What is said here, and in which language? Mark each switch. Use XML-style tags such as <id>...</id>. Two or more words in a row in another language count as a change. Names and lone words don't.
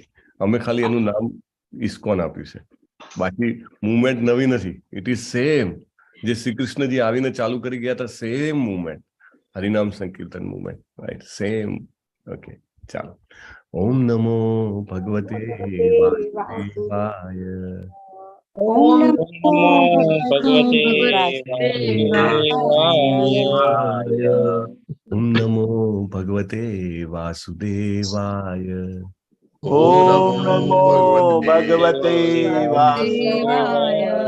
<gu>અમે ખાલી એનું નામ ઇસ્કોન આપ્યું છે. બાકી મુવમેન્ટ નવી નથી.</gu> <en>It is same.</en> <gu>જે શ્રી કૃષ્ણજી આવીને ચાલુ કરી ગયા હતા,</gu> <en>same movement,</en> <gu>હરિનામ સંકીર્તન મુવમેન્ટ,</gu> <en>right, same.</en> <gu>ઓકે, ચાલો.</gu> <sa>ओम नमो भगवते वासुदेवाय. ओम नमो भगवते वासुदेवाय. ओम नमो भगवते वासुदेवाय. ओम नमो भगवते वासुदेवाय.</sa>